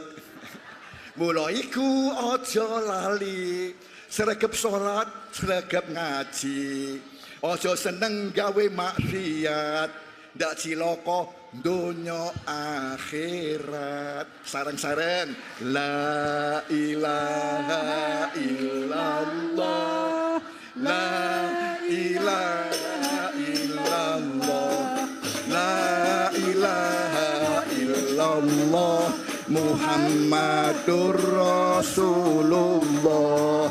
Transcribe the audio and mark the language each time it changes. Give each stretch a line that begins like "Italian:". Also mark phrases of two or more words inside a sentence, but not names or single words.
Javanese: Mula iku aja lali, sregep salat, sregep ngaji. Aja seneng gawe maksiat, ndak cilaka donya akhirat.
Arabic: Sareng-sareng لا إله إلا الله، لا إله إلا الله، لا إله إلا الله، محمد رسول الله.